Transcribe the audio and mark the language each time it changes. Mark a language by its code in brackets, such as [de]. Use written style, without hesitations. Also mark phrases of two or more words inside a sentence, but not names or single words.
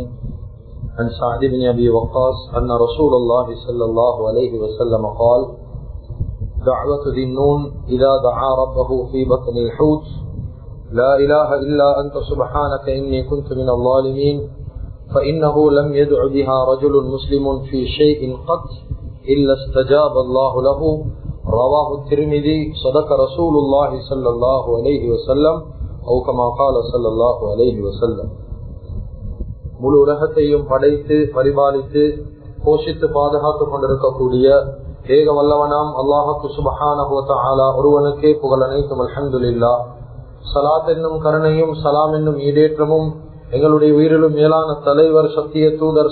[ar] عن سعد بن أبي وقاص أن رسول الله صلى الله عليه وسلم قال: دعوة ذي النون إذا دعا ربه في بطن الحوت: لا إله إلا أنت سبحانك إني كنت من الظالمين، فإنه لم يدع بها رجل مسلم في شيء قط إلا استجاب الله له. رواه الترمذي. صدق رسول الله صلى الله عليه وسلم أو كما قال صلى الله عليه وسلم. [ta] முழு உலகத்தையும் படைத்து பரிபாலித்து போஷித்து பாதுகாத்துக் கொண்டிருக்கக்கூடிய ஏக வல்லவனாம் [ar] الله سبحانه وتعالى [ta] ஒருவனுக்கே புகழ் அனைத்தும். அல்ஹம்துலில்லாஹ். ஸலாத் என்னும் கருணையும் சலாம் என்னும் ஈடேற்றமும் எங்களுடைய உயிரிலும் மேலான தலைவர், சத்திய தூதர்,